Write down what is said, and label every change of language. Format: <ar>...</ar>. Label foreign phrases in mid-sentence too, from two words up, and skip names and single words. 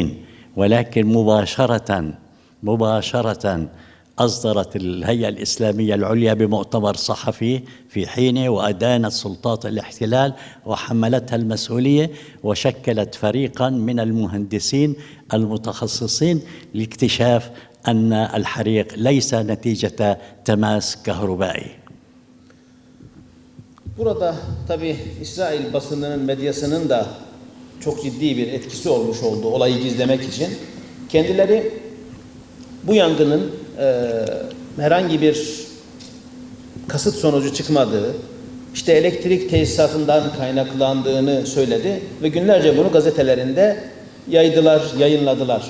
<ar>ولكن مباشرة أصدرت الهيئة الإسلامية العليا بمؤتمر صحفي في حينه وأدانت سلطات الاحتلال وحملتها المسؤولية، وشكلت فريقا من المهندسين المتخصصين لاكتشاف أن الحريق ليس نتيجة تماس كهربائي.</ar> <tr>Burada tabi İsrail basınının, medyasının da çok ciddi bir etkisi olmuş oldu olayı gizlemek için. Kendileri bu yangının herhangi bir kasıt sonucu çıkmadığı, işte elektrik tesisatından kaynaklandığını söyledi ve günlerce bunu gazetelerinde yaydılar, yayınladılar.</tr>